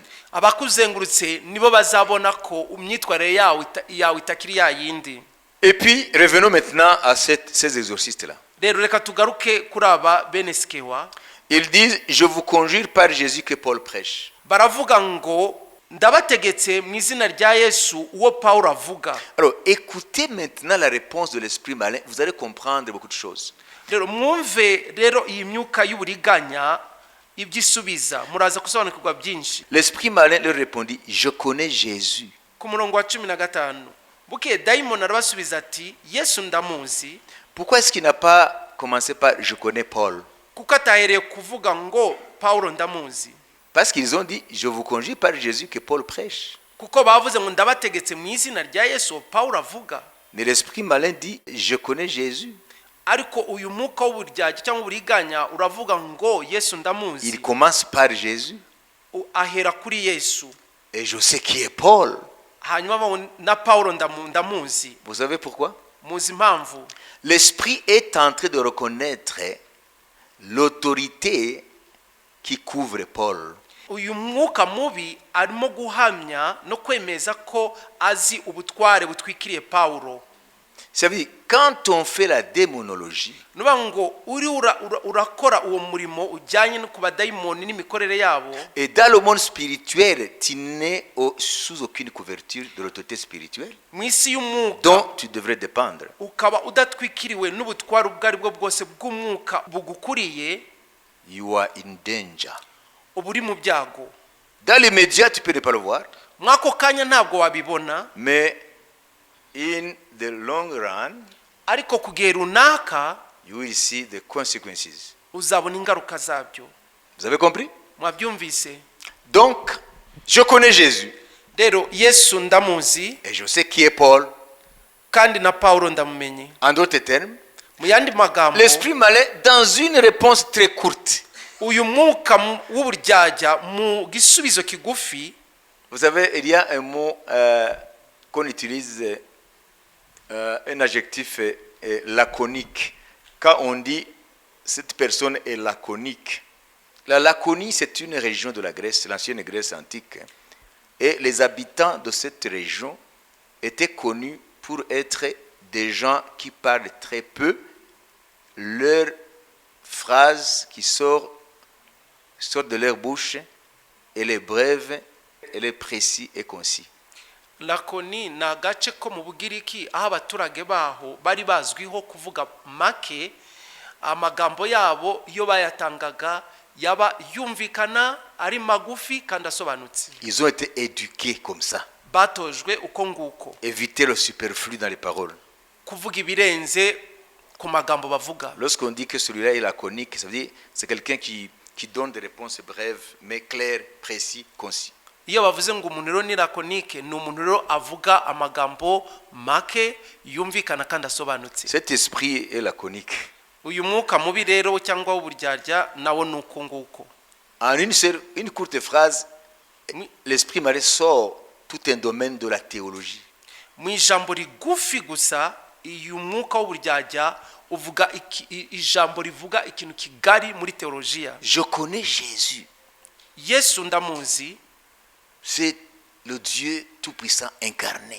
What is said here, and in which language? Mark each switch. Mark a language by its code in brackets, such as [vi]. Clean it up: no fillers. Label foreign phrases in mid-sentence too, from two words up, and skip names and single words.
[rw] Abakuzengurutse nibo bazabona ko imyitwarire yawe itakiri ya yindi. [fr] Et puis, revenons maintenant à ces exorcistes-là. [rw] Rero reka tugaruke kuri aba bene Sikewa. [fr] Ils disent, je vous conjure par Jésus que Paul prêche. [rw] Baravuga ngo ndabategetse mu izina rya Yesu uwo Paulo avuga. [fr] Alors, écoutez maintenant la réponse de l'esprit malin, vous allez comprendre beaucoup de choses. [rw] Rero mwumve rero iyi myuka y'uburiganya ibyisubiza, muraza kusobanukirwa byinshi. [fr] L'esprit malin leur répondit, je connais Jésus. [rw] Ku murongo wa 15 buke daimon arabasubiza ati Yesu ndamuzi. [fr] Pourquoi est-ce qu'il n'a pas commencé par je connais Paul? [rw] Kuko atahereye kuvuga ngo Paulo ndamuzi. [fr] Parce qu'ils ont dit, je vous conjure par Jésus que Paul prêche. [rw] Kuko bavuze ngo ndabategetse mu izina rya Yesu Paulo avuga. [fr] Mais l'esprit malin dit, je connais Jésus. [rw] Ariko uyu mwuka w'uburyarya cyangwa uburiganya uravuga ngo Yesu ndamuzi. [fr] Il commence par Jésus. [rw] Ahera kuri Yesu. [fr] Et je sais qui est Paul. [rw] Hanyuma na Paulo ndamuzi. [fr] Vous savez pourquoi? [rw] Muzi impamvu. [fr] L'esprit est en train de reconnaître l'autorité qui couvre Paul. [rw] Uyu mwuka mubi arimo guhamya no kwemeza ko azi ubutware butwikiriye Paulo. [fr] Ça veut dire, quand on fait la démonologie, [rw] Nuba ngo urakora uwo murimo ujyanye no kuba daimoni n'imikorere yabo. [fr] et dans le monde spirituel, tu n'es sous aucune couverture de l'autorité spirituelle [rw] Mu isi y'umwuka [fr] dont tu devrais dépendre. [rw] ukaba udatwikiriwe n'ubutware ubwo ari bwo bwose bw'umwuka bugukuriye, [en] You are in danger. [rw] uba uri mu byago. [fr] Dans l'immédiat, tu peux ne pas le voir, [rw] Mwako kanya ntabwo wabibona, [en] mais in the long run, [rw] ariko kugihe runaka [en] you will see the consequences. [rw] uzabona ingaruka zabyo. [fr] Vous avez compris? [rw] Mwabyumvise? [fr] Donc, je connais Jésus. [rw] rero Yesu ndamuzi [fr] et je sais qui est Paul. [rw] kandi na Paulo ndamumenye. [fr] En d'autres termes, [rw] Mu yandi magambo, [fr] l'esprit malin, dans une réponse très courte, [rw] uyu mwuka w'uburyarya mu gisubizo kigufi, [fr] vous savez, il y a un mot qu'on utilise, un adjectif laconique. Quand on dit cette personne est laconique, la Laconie, c'est une région de la Grèce, l'ancienne Grèce antique. Et les habitants de cette région étaient connus pour être des gens qui parlent très peu. Leurs phrases qui sortent de leur bouche, elle est brève, elle est précis et concis. [rw] Lakoni ni agace ko mu Bugiriki aho abaturage baho bari bazwiho kuvuga make, amagambo yabo iyo bayatangaga yaba yumvikana ari magufi kandi asobanutse. [fr] Ils ont été éduqués comme ça. [rw] Batojwe uko nguko. [fr] Éviter le superflu dans les paroles. [rw] Kuvuga ibirenze ku magambo bavuga. [fr] Lorsqu'on dit que celui-là est laconique, ça veut dire c'est quelqu'un qui donne des réponses brèves, mais claires, précis, concis. [rw] Iyo bavuze ngo umuntu rero ni lakonike, ni umuntu rero avuga amagambo make yumvikana kandi asobanutse. [fr] Cet esprit est laconique. [rw] Uyu mwuka mubi rero cyangwa w'uburyarya nawo nuko nguko. [fr] En une courte phrase, l'esprit malin sort tout un domaine de la théologie. [rw] Mu ijambo rigufi gusa, uyu mwuka w'uburyarya uvuga ijambo rivuga ikintu kigari muri teologiya. [fr] Je connais Jésus. [rw] Yesu ndamuzi. [fr] C'est le Dieu tout-puissant incarné.